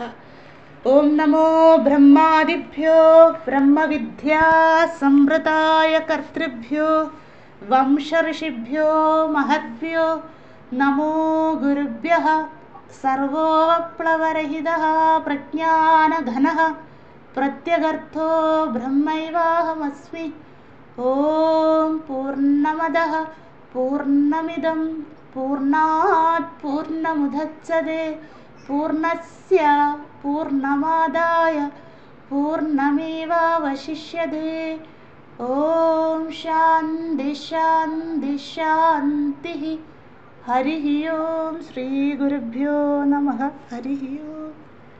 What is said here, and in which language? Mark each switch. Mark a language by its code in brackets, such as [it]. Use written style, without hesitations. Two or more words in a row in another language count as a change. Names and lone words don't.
[sa] ഓം നമോ ബ്രഹ്മാദിഭ്യോ ബ്രഹ്മവിദ്യാ സംവൃതായ കർത്തൃഭ്യോ വംശഋഷിഭ്യോ മഹദ്ഭ്യോ നമോ ഗുരുഭ്യഃ. സർവോപ്ലവരഹിതഃ പ്രജ്ഞാനഘനഃ പ്രത്യഗർത്ഥോ ബ്രഹ്മൈവാഹമസ്മി. ഓം പൂർണ്ണമദഃ പൂർണ്ണമിദം പൂർണ്ണാത് പൂർണ്ണമുദച്യതേ പൂർണ്ണസ്യ പൂർണ്ണമാദായ പൂർണ്ണമേവാവശിഷ്യതേ. ഓം ശാന്തി ശാന്തി ശാന്തി. ഹരി ഓം. ശ്രീ ഗുരുഭ്യോ നമഃ. ഹരി ഓം.